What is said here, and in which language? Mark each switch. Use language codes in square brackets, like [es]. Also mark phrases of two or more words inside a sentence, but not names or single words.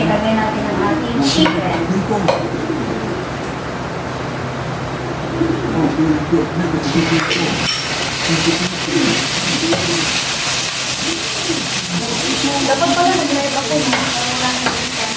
[tl] Ilagay natin ang ating chicken. [zh] 哦，对对，那个直接可以做。 [tl] Dapat pala nag-live ako yun.